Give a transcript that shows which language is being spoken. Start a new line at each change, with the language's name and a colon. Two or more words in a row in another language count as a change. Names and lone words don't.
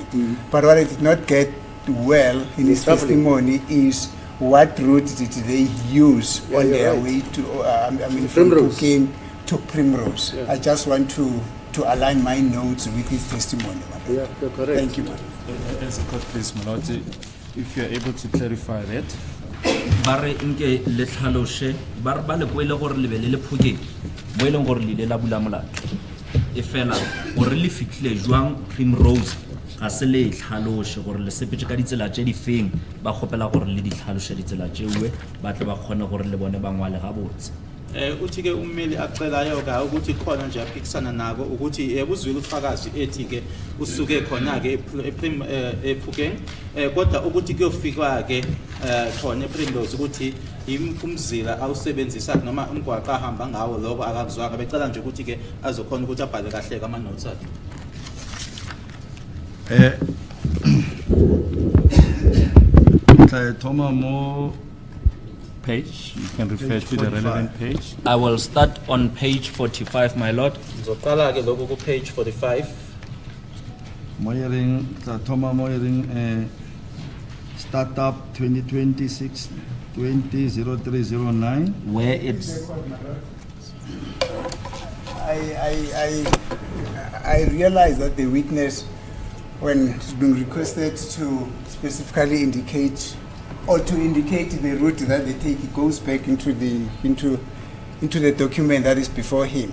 English: But what I did not get well in his testimony is what route did they use on their way to, from Primrose. Pukeng to Primrose. I just want to align my notes with his testimony. Madam. Yeah, you're correct. Thank you, Madam. As a court, please, my lord, if you are able to clarify that.
Tswana: ba re nke le tlhaloshe ba le kwele gore le be le Phokeng mo e leng gore le ile la bula molato e fela gore le fitlhile jwang Primrose ga se le tlhaloshe gore le sepetse ka ditsela tse di feng ba gopela gore le di tlhaloshe ditsela tsewe ba tle ba kgone gore le bone ba ngwale ga botse.
Zulu: Uthi ke ummeli acelayo ka ukuthi khona nje aphikisana nako ukuthi uzwile ufakazi ethi ke usuke khona ke ePhukeng kodwa ukuthi kuyofika ke khona ePrimrose ukuthi umzila awusebenzisa noma umgwaqo ahamba ngawo lokho akakuzwanga becela nje ukuthi ke azokhona ukuthi abhale kahle ama notes akhe.
Tswana: Thoma mo
English: Page, you can refer to the relevant page. I will start on page 45, my lord.
Zulu: Ngizoqala ke lokho ku page 45. Moyering Thoma Moyering startup 2026 200309
English: where it's I realize that the witness, when it's been requested to specifically indicate or to indicate the route that they take, it goes back into the document that is before him.